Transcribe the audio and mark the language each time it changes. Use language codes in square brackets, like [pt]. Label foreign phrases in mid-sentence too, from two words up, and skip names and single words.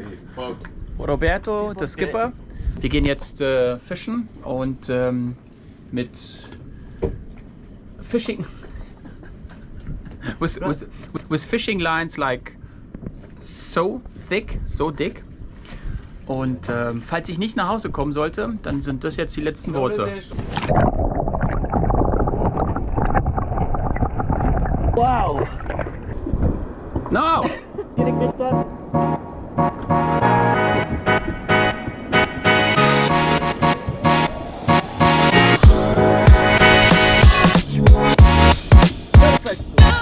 [de] Roberto, der Skipper. Wir gehen jetzt fischen und mit [en] fishing with fishing lines like so thick, [de] so dick. Und falls ich nicht nach Hause kommen sollte, dann sind das jetzt die letzten Worte. Wow. [es] No! Tiene que estar. Perfecto.